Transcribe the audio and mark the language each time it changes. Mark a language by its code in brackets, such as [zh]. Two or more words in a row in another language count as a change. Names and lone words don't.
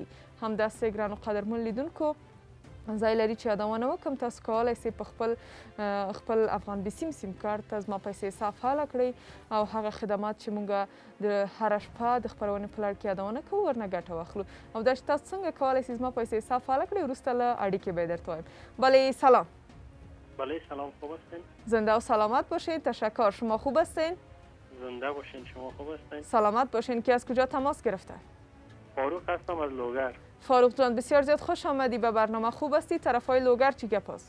[ps] همداسې ګرانو قدرمن لیدونکو ځای لري چې یادونه وکړم تاسو کولی شئ په خپل افغان بي سیم کارت ته زما پیسې حساب فعاله کړئ او هغه خدمات چې موږ د هره شپه د خپرونې په لړ کې یادونه کوو ورنه ګټه واخلو. او دا چې تاسو څنګه کولی شئ زما پیسې حساب فعاله کړئ وروسته له اړیکې به یې درته وایم. [fa] بله سلام. بله سلام، خوب هستین؟ زنده و سلامت باشین. تشکر. شما خوب هستین؟ زنده باشین. شما خوب هستین؟ سلامت باشین. کی از کجا تماس گرفته؟ فاروق هستم از لوگر. فاروق جان بسیار زیاد خوش آمدی به برنامه. خوب هستی؟ طرفای لوگر چی گپ است؟